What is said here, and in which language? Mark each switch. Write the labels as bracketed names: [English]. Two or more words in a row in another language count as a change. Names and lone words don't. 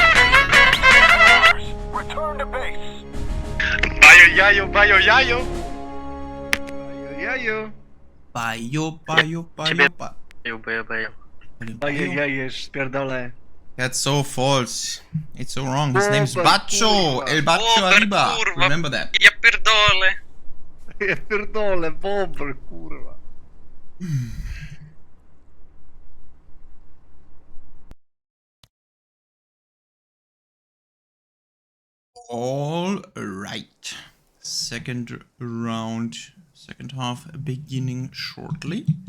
[English] Return to base. Bayo, yayo, bayo, yayo. Bayo, [Polish] Ojej, spierdolę. [English] That's so false. It's so wrong. His name's Bacho. [Spanish] El Bacho Arriba. [English] Remember that. [Polish] Ja pierdolę. Ja pierdolę, bomber, kurwa. [English] All right. Second round, second half beginning shortly.